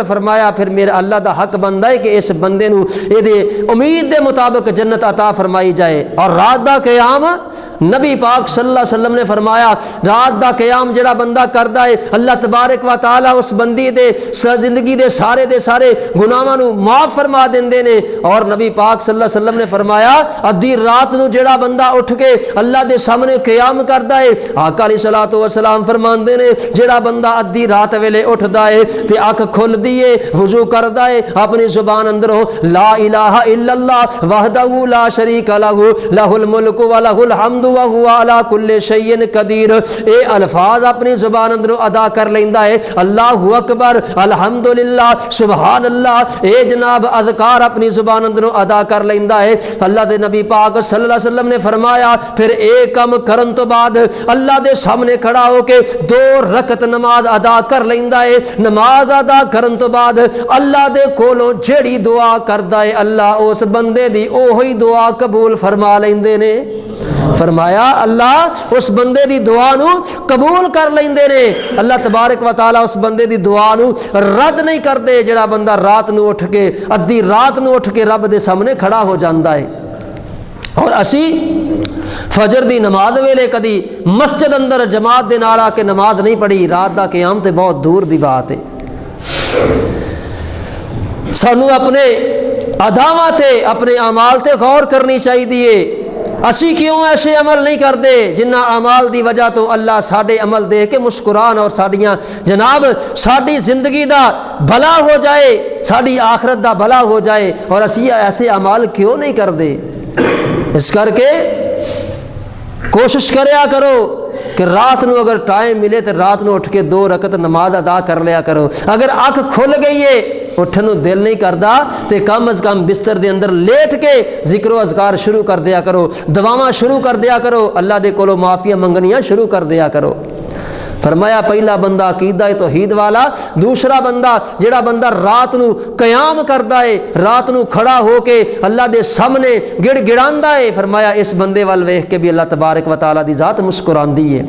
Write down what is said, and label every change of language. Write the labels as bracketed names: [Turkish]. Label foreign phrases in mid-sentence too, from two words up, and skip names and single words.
[Punjabi] فرمایا پھر میرا اللہ دا حق بندا ہے کہ اس بندے نو اے دے امید دے مطابق جنت عطا فرمائی جائے۔ اور رات دا قیام نبی پاک [Arabic] صلی اللہ علیہ وسلم [Punjabi] نے فرمایا رات دا قیام جڑا بندہ کردا ہے [Arabic] اللہ تبارک و تعالی [Punjabi] اس بندی دے زندگی دے سارے گناہاں نو معاف فرما دیندے نے۔ اور نبی پاک [Arabic] صلی اللہ علیہ وسلم [Punjabi] نے فرمایا ادھی رات نو جڑا بندہ اٹھ کے اللہ دے سامنے قیام کردا ہے آقا [Arabic] علیہ الصلوۃ والسلام [Punjabi] فرماندے نے جڑا بندہ ادھی رات ویلے اٹھدا ہے تے اکھ کھل دی ہے وضو کردا ہے اپنی زبان اندروں [Arabic] لا الہ الا اللہ وحدہ لا شریک لہ لہ الملک و لہ الحمد وهو على كل شيء قدیر۔ [Punjabi] اے الفاظ اپنی زبان اندروں ادا کر لیندا ہے [Arabic] اللہ اکبر الحمدللہ سبحان اللہ، [Punjabi] اے جناب اذکار اپنی زبان اندروں ادا کر لیندا ہے۔ اللہ دے نبی پاک [Arabic] صلی اللہ علیہ وسلم [Punjabi] نے فرمایا پھر ایک کم کرن تو بعد اللہ دے سامنے کھڑا ہو کے 2 رکعت نماز ادا کر لیندا ہے۔ نماز ادا کرن تو بعد اللہ دے کولوں جیڑی دعا کردا ہے اللہ اس بندے دی اوہی دعا قبول فرما لیندے نے۔ فرمایا اللہ اس بندے دی دعا نو قبول کر لیندے نے، [Arabic] اللہ تبارک و تعالی [Punjabi] اس بندے دی دعا نو رد نہیں کردے جڑا بندہ رات نو اٹھ کے ادھی رات نو اٹھ کے رب دے سامنے کھڑا ہو جاندا ہے۔ اور اسی فجر دی نماز ویلے کدی مسجد اندر جماعت دے نال آ کے نماز نہیں پڑھی، رات دا قیام تے بہت دور دی بات ہے۔ سانو اپنے اداواں تے اپنے اعمال تے غور کرنی چاہیے۔ اسی کیوں ایسے عمل نہیں کرتے جنہ اعمال دی وجہ تو اللہ ساڈے عمل دیکھ کے مسکران اور ساڈیاں جناب ساڈی زندگی دا بھلا ہو جائے، ساڈی آخرت دا بھلا ہو جائے، اور اسی ایسے اعمال کیوں نہیں کرتے؟ اس کر کے کوشش کریا کرو کہ رات نو اگر ٹائم ملے تو رات نو اٹھ کے 2 رکعت نماز ادا کر لیا کرو۔ اگر اکھ کھل گئی ہے اٹھن نو دل نہیں کردا تے کم از کم بستر دے اندر لیٹ کے ذکر و اذکار شروع کر دیا کرو، دعاواں شروع کر دیا کرو، اللہ دے کولوں معافیاں منگنیاں شروع کر دیا کرو۔ فرمایا پہلا بندہ عقیدہ توحید والا، دوسرا بندہ جڑا بندہ رات نو قیام کردا ہے، رات نو کھڑا ہو کے اللہ دے سامنے گڑ گڑاندا ہے، فرمایا اس بندے وال ویکھ کے بھی [Arabic] اللہ تبارک و تعالی [Punjabi] دی ذات مسکراندی ہے۔